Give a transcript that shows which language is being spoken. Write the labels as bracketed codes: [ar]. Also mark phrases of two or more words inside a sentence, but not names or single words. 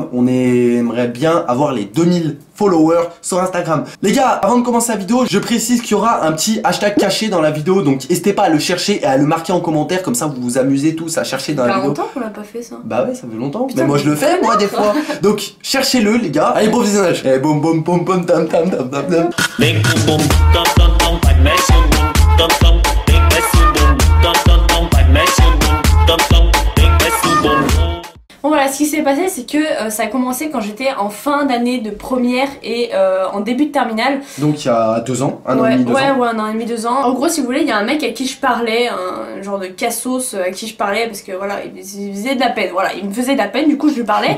[fr] On aimerait bien avoir les 2000 followers sur Instagram. Les gars, avant de commencer la vidéo, je précise qu'il y aura un petit hashtag caché dans la vidéo. Donc n'hésitez pas à le chercher et à le marquer en commentaire. Comme ça vous vous amusez tous à chercher dans la vidéo. Ça fait longtemps qu'on l'a pas fait ça. Bah ouais, ça fait longtemps. Putain, mais moi je le fais moi des fois. Donc cherchez-le les gars. Allez, bon visionnage. Et boum boum boum boum tam tam tam tam tam. Bing boom boom, dum dum dum, [en] like Messi boom, dum dum, big Messi boom, dum dum dum, like Messi boom, dum dum, big Messi boom. [fr] Bon voilà, ce qui s'est passé c'est que ça a commencé quand j'étais en fin d'année de première et en début de terminale. Donc il y a 2 ans, un an ouais, et demi, 2 ans. Ouais, 1 an et demi, 2 ans. En gros si vous voulez, il y a un mec à qui je parlais, un genre de cassos à qui je parlais parce que voilà, il faisait de la peine, voilà, il me faisait de la peine, du coup je lui parlais.